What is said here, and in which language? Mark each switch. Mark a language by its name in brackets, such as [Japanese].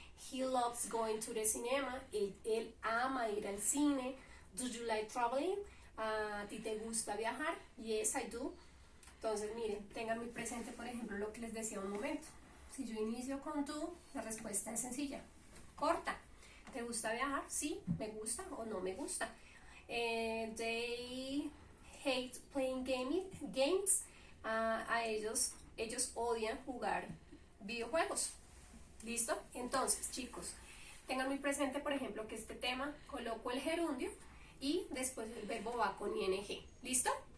[English] He loves going to the cinema, [Spanish] él ama ir al cine. [English] Do you like traveling? [Spanish] ¿A ti te gusta viajar? [English] Yes, I do. [Spanish] Entonces miren, tengan muy presente por ejemplo lo que les decía un momento. Si yo inicio con do, la respuesta es sencilla, corta. ¿Te gusta viajar? Sí, me gusta o no me gusta. [English] They hate playing games. [Spanish] A ellos odian jugar videojuegos. ¿Listo? Entonces, chicos, tengan muy presente, por ejemplo, que este tema coloco el gerundio y después el verbo va con ing. ¿Listo?